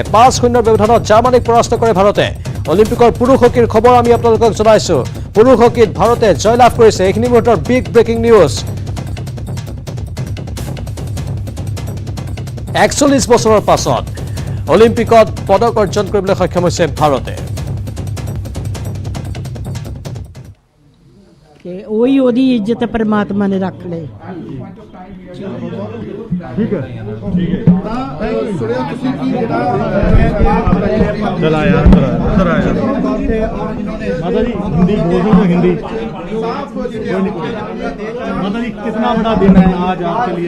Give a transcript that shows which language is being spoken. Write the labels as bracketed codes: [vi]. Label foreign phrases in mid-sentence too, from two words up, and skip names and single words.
[as] 5-0 ব্যৱধানত জাৰ্মানীক পৰাস্ত কৰে ভাৰতে। অলিম্পিকৰ পুৰুষ হকীৰ খবৰ আমি আপোনালোকক জনাইছোঁ। পুৰুষ হকীত ভাৰতে জয়লাভ কৰিছে। এইখিনি মুহূৰ্তৰ [en] big breaking news. [as] 41 বছৰৰ পাছত অলিম্পিকত পদক অৰ্জন কৰিবলৈ সক্ষম হৈছে ভাৰতে। [pa] वही ओदी इज्जत परमात्मा ने रख ले। [hi] ठीक है चला यार उधर आया माता जी हिंदी बोल दो, हिंदी माता जी कितना बड़ा दिन है आज आपके लिए?